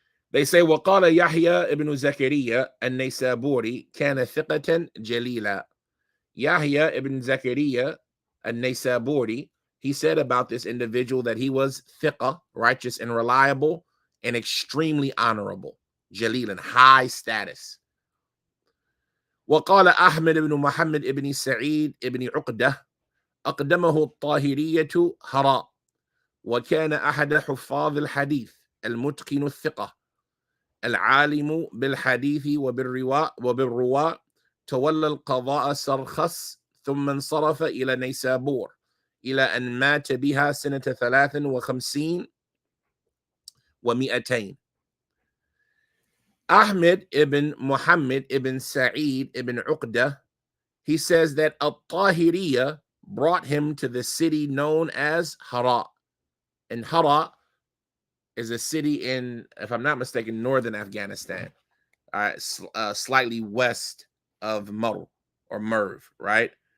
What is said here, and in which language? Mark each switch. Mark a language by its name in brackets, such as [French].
[English] They say [Arabic] وقال يحيى ibn Zakariya النيسابوري كان ثقة جليلا. [English] Yahya ibn Zakariya al-Naysaburi, he said about this individual that he was thiqah, righteous and reliable, and extremely honorable, jalil, and high status. [Arabic] وقال أحمد ibn Muhammad ibn Sa'eed ibn عقدة أقدمه الطاهرية هراء وكان أحد حفاظ الحديث المتقن الثقة العالم بالحديث وبالرواء تولى القضاء سرخس ثم انصرف إلى نيسابور إلى أن مات بها سنة 53 و200. [English] Ahmed ibn Muhammad ibn Sa'eed ibn Uqdah, he says that At-Tahiriyya brought him to the city known as Hara. And Hara is a city in, if I'm not mistaken, northern Afghanistan, slightly west of Merv, right?